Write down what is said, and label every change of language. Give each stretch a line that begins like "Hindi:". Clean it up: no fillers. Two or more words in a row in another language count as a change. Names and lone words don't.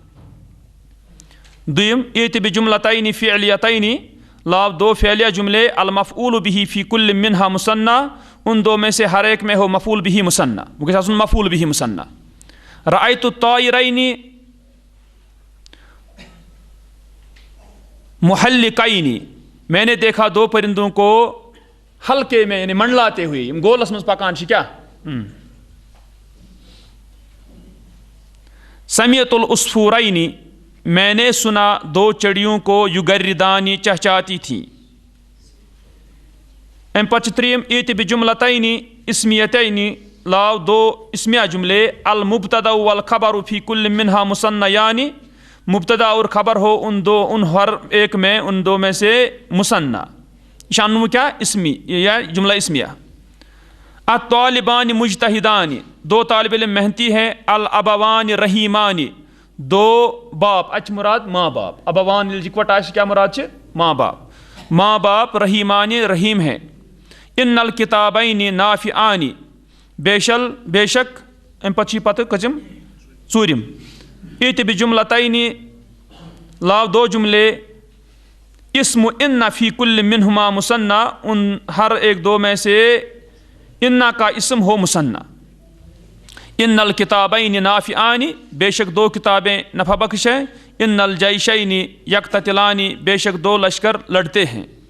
Urdu: دویم،
Arabic: ایت بجملتین فعلیتین،
Urdu: لاو دو فعلیہ جملے،
Arabic: المفعول به فی کل منہا مثنی،
Urdu: ان دو میں سے ہر ایک میں ہو مفعول به مثنی، وہ کے ساتھ مفعول به مثنی۔
Arabic: رأیت الطائرین محلقین،
Urdu: میں نے دیکھا دو پرندوں کو حلقے میں یعنی منڈلاتے ہوئے،
Kashmiri: گولس مز پکان چھ کیا۔
Arabic: سمیعت العصفورین،
Urdu: میں نے سنا دو چڑیوں کو یگردان چہچاتی تھیں۔
Kashmiri: ام پچ تریم،
Arabic: ایت بجملتین اسمیتین،
Urdu: لاو دو اسمیہ جملے،
Arabic: المبتدا والخبر فی کل منہا مثنیان،
Urdu: مبتدا اور خبر ہو ان ہر ایک میں ان دو میں سے مثنی،
Kashmiri: شان کیا
Urdu: اسمی یا جملہ اسمیہ۔
Arabic: الطالبان مجتہدان،
Urdu: دو طالب علم محنتی ہیں،
Arabic: الابوان رحیمان،
Urdu: دو باپ،
Kashmiri: اچھ مراد
Urdu: ماں باپ، ابوان اکوٹہ کیا مراد ہے؟ ماں باپ، ماں باپ رحیمان رحیم ہیں،
Arabic: ان الکتابین نافعان،
Urdu: بے شک
Kashmiri: ام پتہ کچم ژوٗرِم،
Arabic: ایت بجملتین،
Urdu: لاو دو جملے،
Arabic: اسم ان فی کل منہما مثنی،
Urdu: ان ہر ایک دو میں سے ان کا اسم ہو مثنی،
Arabic: ان الکتابین نافعان،
Urdu: بے شک دو کتابیں نفع بخش ہیں،
Arabic: ان الجیشین یقتتلان،
Urdu: بے شک دو لشکر لڑتے ہیں۔